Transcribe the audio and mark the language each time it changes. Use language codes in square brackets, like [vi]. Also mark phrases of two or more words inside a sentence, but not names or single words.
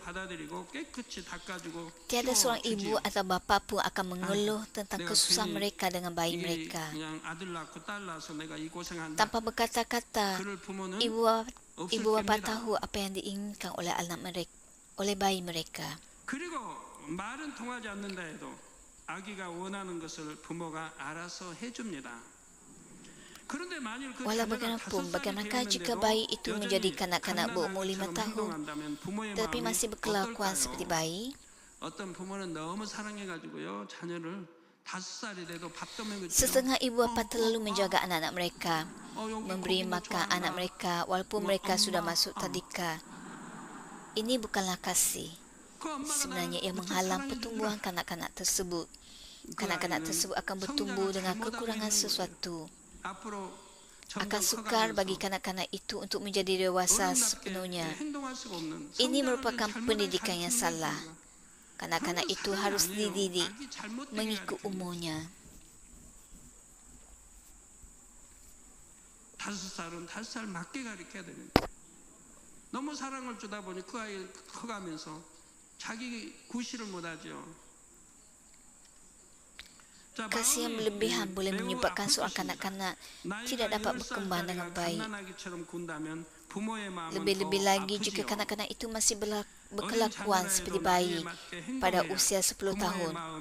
[ms] Tiada seorang ibu atau bapa pun akan mengeluh tentang kesusahan mereka dengan bayi mereka. Tanpa berkata-kata, ibu bapa tahu apa yang diinginkan oleh anak mereka, oleh bayi mereka. [ko] 그리고 말은 통하지 않는다 해도 아기가 원하는 것을 부모가 알아서 해줍니다. 그런데 만일 그 [ms] Walau [ko] 자녀가 [ms] bagaimanapun, [ko] 5살이 [ms] bagaimanakah jika [ko] 되었는데도 [ms] bayi itu menjadi [ko] 여전히 [ms] kanak-kanak berumur 5 tahun, [ko] 행동한다면 부모의 [ms] tetapi [ko] 마음이 [ms] masih berkelakuan [ko] 어떨까요? [ms] seperti bayi? [ko] 어떤 부모는 너무 사랑해가지고요 자녀를 5살이라도 밥도 먹을 [ms] Setengah ibu bapa terlalu menjaga anak-anak mereka, memberi makan anak mereka walaupun mereka sudah masuk tadika. Ini bukanlah kasih. Sebenarnya ia menghalang pertumbuhan kanak-kanak tersebut. Kanak-kanak tersebut akan bertumbuh dengan kekurangan sesuatu. Akan sukar bagi kanak-kanak itu untuk menjadi dewasa sepenuhnya. Ini merupakan pendidikan yang salah. Kanak-kanak itu harus dididik mengikut umurnya. [ko] 5살은 5살 맞게 가르쳐야 됩니다. 너무 사랑을 주다 보니 그 아이 커가면서 자기 구실을 못하죠. [ms] Kasih yang berlebihan boleh menyebabkan seorang kanak-kanak tidak dapat berkembang dengan baik. Lebih-lebih lagi jika kanak-kanak itu masih berkelakuan seperti bayi pada usia 10 tahun.